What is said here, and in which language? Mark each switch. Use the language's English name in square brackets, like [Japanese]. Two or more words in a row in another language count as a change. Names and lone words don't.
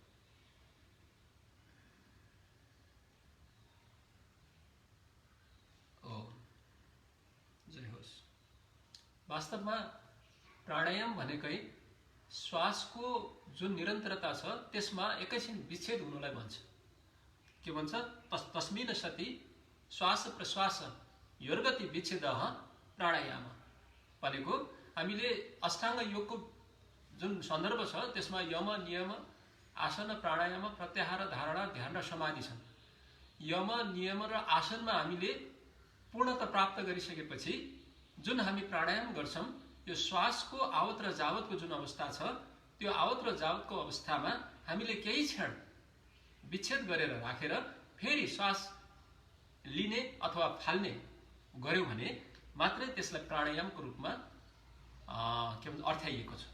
[Nepali] ओम जय होस्। वास्तवमा प्राणायाम भनेकै श्वासको जुन निरन्तरता छ त्यसमा एकैछिन विच्छेद हुनुलाई भन्छ। के भन्छ? [Sanskrit] तस्मिन् सति श्वास प्रश्वास योर्गति विच्छेदः [Nepali] प्राणायाम भनेको हामीले अष्टाङ्ग योगको जुन सन्दर्भ छ त्यसमा यम नियम आसन प्राणायाम प्रत्याहार धारणा ध्यान र समाधि छन्। यम नियम र आसनमा हामीले पूर्णता प्राप्त गरिसकेपछि जुन हामी प्राणायाम गर्छौं यो श्वासको आवत र जावतको जुन अवस्था छ त्यो आवत र जावतको अवस्थामा हामीले केही क्षण विच्छेद गरेर राखेर फेरि श्वास लिने अथवा फाल्ने गर्यौं भने मात्रै त्यसलाई प्राणायामको रूपमा अर्थाइएको छ।